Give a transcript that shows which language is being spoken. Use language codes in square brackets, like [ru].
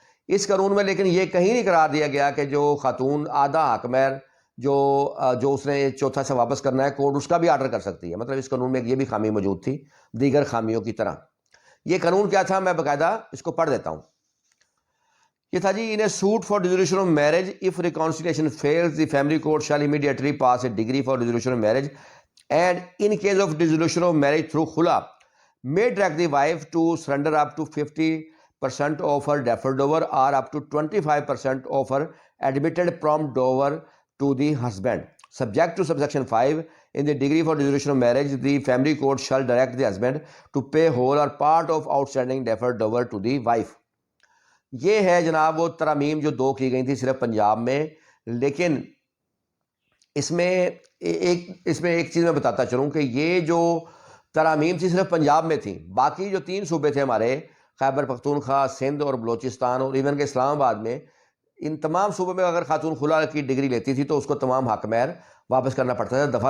[ur] اس قانون میں لیکن یہ کہیں نہیں قرار دیا گیا کہ جو خاتون آدھا حق مہر جو اس نے چوتھا سے واپس کرنا ہے، کورٹ اس کا بھی آرڈر کر سکتی ہے۔ مطلب اس قانون میں یہ بھی خامی موجود تھی دیگر خامیوں کی طرح۔ یہ قانون کیا تھا، میں باقاعدہ اس کو پڑھ دیتا ہوں۔ یہ تھا جی، [en] In a suit for dissolution of marriage if reconciliation fails the family court shall immediately pass a decree for dissolution of marriage and in case of dissolution of marriage through khula may direct the wife to surrender up to 50% of her deferred dower or up to 25% of her admitted prompt dower to the husband. Subject to subsection 5, in the degree for dissolution of marriage, the family court shall direct the husband to pay whole or part of outstanding deferred dower to the wife. [ur] یہ ہے جناب وہ ترامیم جو 2 کی گئی تھی صرف پنجاب میں. لیکن اس میں ایک چیز میں بتاتا چلوں کہ یہ جو ترامیم تھی صرف پنجاب میں تھی. باقی جو 3 صوبے تھے ہمارے، خیبر پختونخوا، سندھ اور بلوچستان اور ایون کہ اسلام آباد میں، ان تمام صوبوں میں اگر خاتون خلا کی ڈگری لیتی تھی تو اس کو تمام حق مہر واپس کرنا پڑتا تھا.